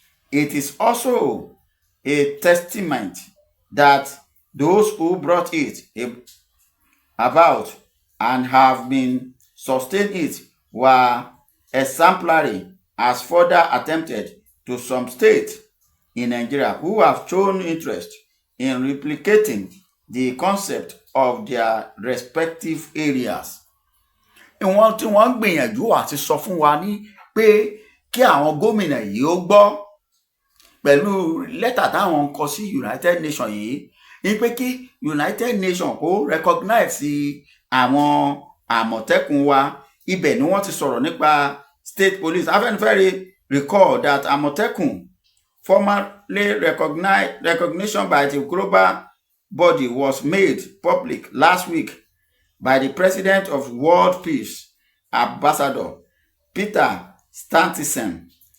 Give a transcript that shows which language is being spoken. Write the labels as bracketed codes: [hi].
[en] It is also a testament that those who brought it about and have been sustained it were exemplary, as further attempted to some states in Nigeria who have shown interest in replicating the concept of their respective areas. [yo] Ìwọ̀n tí wọ́n ń gbìyànjú àti sọ fún wa ní pé kí àwọn gómìnà yìí ó gbọ́ pẹ̀lú lẹ́tà táwọn ń kọ sí United Nations yìí ní pé kí United Nations kó recognize àwọn Àmọ̀tẹ́kùn wa. Ibẹ̀ ni wọ́n ti sọ̀rọ̀ nípa state police. [en] Afẹ́nifẹ́re recall that Àmọ̀tẹ́kùn formally recognition by the global body was made public last week by the President of World Peace Ambassador Peter Stuyvesant,